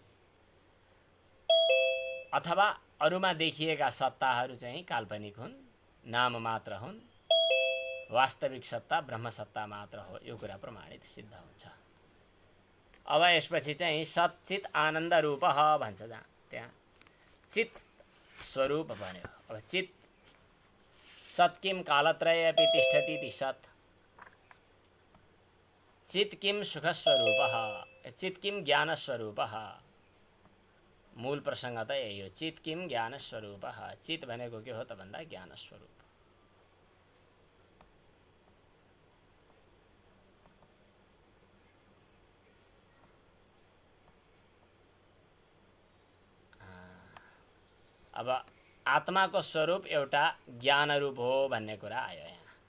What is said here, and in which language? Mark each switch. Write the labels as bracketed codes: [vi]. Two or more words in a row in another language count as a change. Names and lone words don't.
[ne] अथवा अरूमा देखिएका सत्ताहरू चाहिँ काल्पनिक हुन्, नाम मात्र हुन्, वास्तविक सत्ता ब्रह्मसत्ता मात्र हो, यो कुरा प्रमाणित सिद्ध हुन्छ। अब यसपछि चाहिँ [sa] सच्चित आनन्द रूपः [ne] भन्छ, जहाँ त्यहाँ चित स्वरूप भन्यो। [sa] अब चित सत् किं कालत्रये अपि तिष्ठति इति सत्, चित किं सुखस्वरूपः, चित किं ज्ञानस्वरूपः। [ne] मूल प्रसङ्ग त यही हो, [sa] चित किं ज्ञानस्वरूपः। [ne] चित भनेको के हो त भन्दा ज्ञानस्वरूप। अब आत्माको स्वरूप एउटा ज्ञान रूप हो भन्ने कुरा आयो यहाँ।